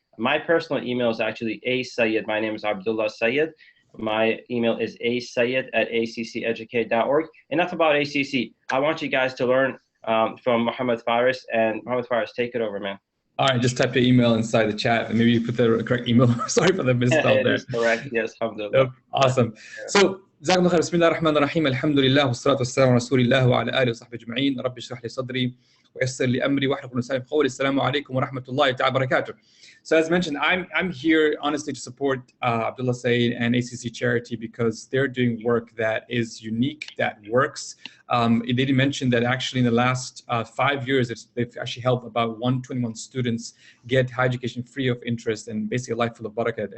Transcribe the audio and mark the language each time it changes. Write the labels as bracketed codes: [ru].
[en] My personal email is actually asayed. My name is Abdullah Sayed. My email is asayed@acceducate.org. Enough about ACC. I want you guys to learn from Mohammed Faris. And Mohammed Faris, take it over, man. All right, just type your email inside the chat and maybe you put the correct email. Sorry for the misspell there. It is correct, yes, alhamdulillah. Awesome. So, [ar] جزاكم الله خير. بسم الله الرحمن الرحيم. الحمد لله والصلاة والسلام على رسول الله وعلى آله وصحبه أجمعين. رب اشرح لي صدري ويسر لي أمري واحلل لساني يفقهوا قولي. السلام عليكم ورحمة الله تعالى وبركاته. [en] So as mentioned, I'm here honestly to support Abdullah Said and ACC Charity because they're doing work that is unique, that works. They did mention that actually in the last 5 years, they've actually helped about 121 students get higher education free of interest and basically a life full of barakat.